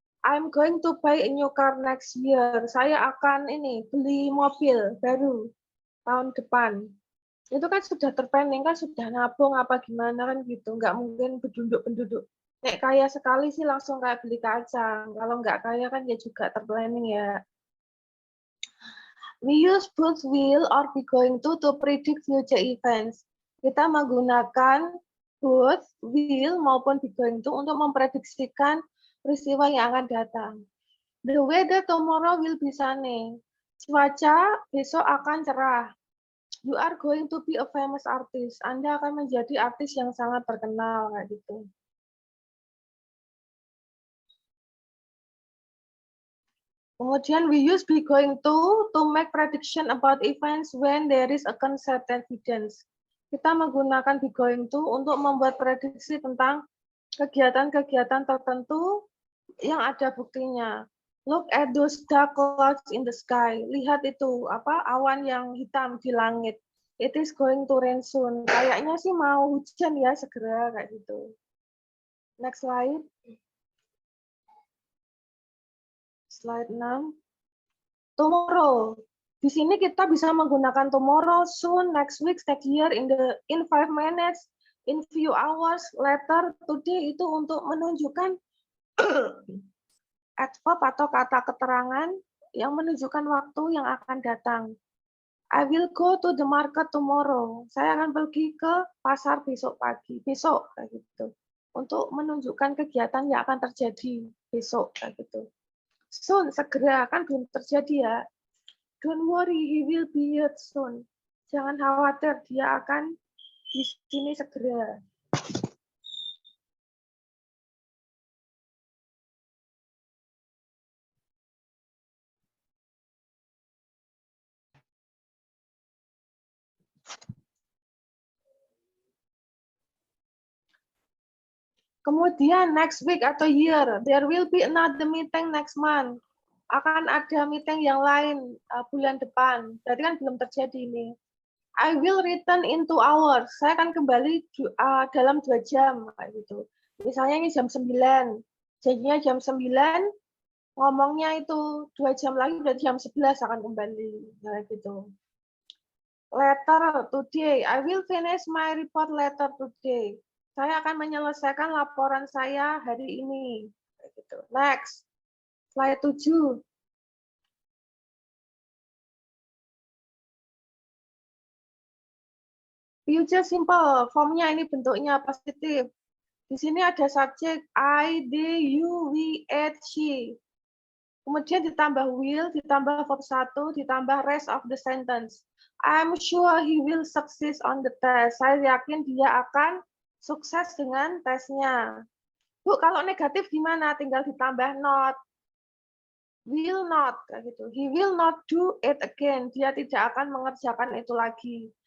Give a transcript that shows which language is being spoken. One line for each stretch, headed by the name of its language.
English: I'm going to buy a new car next year.
Indonesian: Saya akan beli mobil baru tahun depan. Itu kan sudah terplanning, kan sudah nabung apa gimana kan gitu. Nggak mungkin penduduk. Nek kaya sekali sih langsung kayak beli kacang. Kalau nggak kaya kan ya juga terplanning ya.
English: We use both will or be going to predict future events.
Indonesian: Kita menggunakan both will maupun be going to untuk memprediksikan peristiwa yang akan datang.
English: The weather tomorrow will be sunny.
Indonesian: Cuaca besok akan cerah.
English: You are going to be a famous artist.
Indonesian: Anda akan menjadi artis yang sangat terkenal kayak gitu.
English: Kemudian we use be going to make prediction about events when there is a concept evidence.
Indonesian: Kita menggunakan be going to untuk membuat prediksi tentang kegiatan-kegiatan tertentu yang ada buktinya.
English: Look at those dark clouds in the sky.
Indonesian: Lihat itu, apa awan yang hitam di langit.
English: It is going to rain soon.
Indonesian: Kayaknya sih mau hujan ya segera kayak gitu.
English: Next slide.
Indonesian: Slide 6. Tomorrow. Di sini kita bisa menggunakan tomorrow, soon, next week, next year, in 5 minutes, in few hours, later, today itu untuk menunjukkan adverb atau kata keterangan yang menunjukkan waktu yang akan datang.
English: I will go to the market tomorrow.
Indonesian: Saya akan pergi ke pasar besok pagi, besok kayak gitu. Untuk menunjukkan kegiatan yang akan terjadi besok kayak gitu. Soon, segera, kan belum terjadi ya.
English: Don't worry, he will be here soon.
Indonesian: Jangan khawatir, dia akan di sini segera. Kemudian
English: next week atau year, there will be another meeting next month.
Indonesian: Akan ada meeting yang lain bulan depan. Berarti kan belum terjadi ini.
English: I will return in 2 hours.
Indonesian: Saya akan kembali dalam 2 jam kayak gitu. Misalnya ini jam 9. Jadinya jam 9, ngomongnya itu 2 jam lagi berarti jam 11 akan kembali kayak gitu.
English: Later today, I will finish my report later today.
Indonesian: Saya akan menyelesaikan laporan saya hari ini. Kayak gitu.
English: Next, slide 7.
Indonesian: Future simple, formnya ini bentuknya positif. Di sini ada subjek I, they, you, we, it, she. Kemudian ditambah will, ditambah verb 1, ditambah rest of the sentence.
English: I'm sure he will succeed on the test.
Indonesian: Saya yakin dia akan sukses dengan tesnya. Bu, kalau negatif gimana? Tinggal ditambah not. Will not, kayak gitu.
English: He will not do it again.
Indonesian: Dia tidak akan mengerjakan itu lagi.